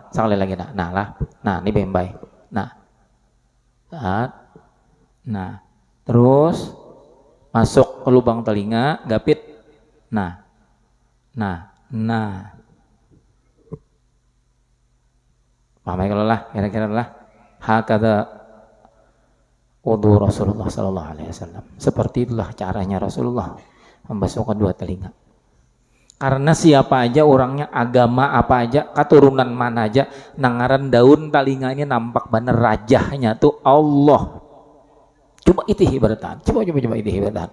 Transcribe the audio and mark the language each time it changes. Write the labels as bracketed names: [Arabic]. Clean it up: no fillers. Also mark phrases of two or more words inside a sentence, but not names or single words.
[Banjar] Sekali lagi nah, ini beimbai. Nah, terus masuk ke lubang telinga, gapit. Nah. Paham kalau lah, kira-kira lah. Hakada wudu Rasulullah [Arabic] صلى الله عليه وسلم. [Indonesian] Seperti itulah caranya Rasulullah membasuh kedua telinga. [Banjar] Karena siapa aja orangnya, agama apa aja, keturunan mana aja, nangaran daun telinganya nampak bener rajahnya tuh Allah. Coba itu ibaratan. Coba itu ibaratan.